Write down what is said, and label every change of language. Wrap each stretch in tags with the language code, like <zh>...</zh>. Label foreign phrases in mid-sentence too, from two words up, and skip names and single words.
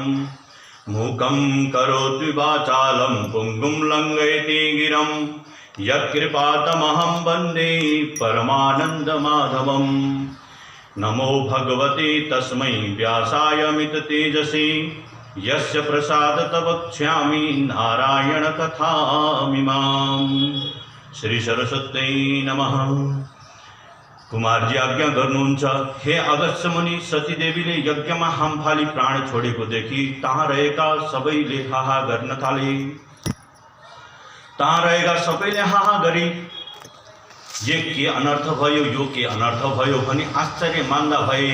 <sa>मूकं करोति वाचालं पुंगुं लंघयति गिरं यत्कृपातमहं वन्दे परमानन्दमाधवम्। नमो भगवते तस्मै व्यासाय मिततेजसे यस्य प्रसादत वक्ष्यामि नारायण कथामिमाम्। श्री सरस्वत्यै नमः।</sa> <ne>कुमारजी आज्ञा गर्नुहुन्छ। हे अगस्त्य मुनि, सतीदेवीले यज्ञमा हामफाली प्राण छोडेको देखि तहाँ रहेका सबैले हाहा गर्न थाले। तहाँ रहेका सबैले हाहा गरी यो के अनर्थ भयो, यो के अनर्थ भयो भनी आश्चर्य मान्दा भए।</ne>